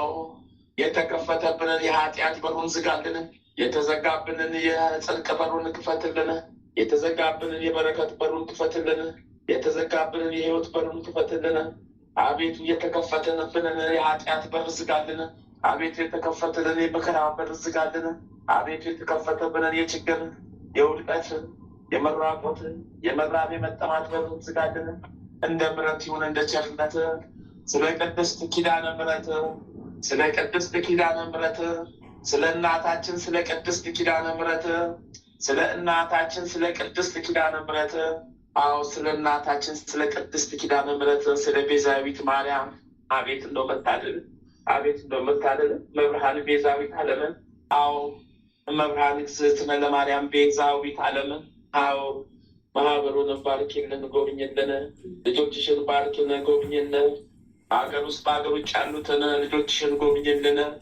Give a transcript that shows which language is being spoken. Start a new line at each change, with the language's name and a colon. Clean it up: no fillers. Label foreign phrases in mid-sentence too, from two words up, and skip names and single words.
Amharic: የተከፈተብንን የኃጢአት በሩን ዝጋልን። የተዘጋብንን የጽድቅ በሩን ክፈትልን። የተዘጋብንን የበረከት በሩን ክፈትልን። የተዘጋብንን የሕይወት በሩን ክፈትልን። አቤቱ የተከፈተብንን የኃጢአት በር ዝጋልን። አቤቱ የተከፈተልን የመከራ በር ዝጋልን። አቤቱ የተከፈተብንን የችግር፣ የውድቀት፣ የመራቆት፣ የመራብ፣ የመጠማት በር ዝጋልን። እንደ ምሕረት ይሁን እንደ ቸርነት ስለ ቅድስት ኪዳነ ምሕረት፣ ስለ ቅድስት ኪዳነ ምሕረት፣ ስለ እናታችን ስለ ቅድስት ኪዳነ ምሕረት፣ ስለ እናታችን ስለ ቅድስት ኪዳነ ምሕረት፣ አዎ ስለ እናታችን ስለ ቅድስት ኪዳነ ምሕረት፣ ስለ ቤዛዊት ማርያም አቤት እንደው መታደል፣ አቤት እንደው መታደል። መብርሃን ቤዛዊት ዓለምን፣ አዎ መብርሃን
Geez: እግዝእትነ ለማርያም
Amharic: ቤዛዊት ዓለምን፣ አዎ ማህበሩንም ባርኪልን፣ ጎብኝልን። ልጆችሽን ባርኪልን፣ ጎብኝልን። ሀገር ውስጥ በሀገር ውጭ ያሉትን ልጆችሽን ጎብኝልን።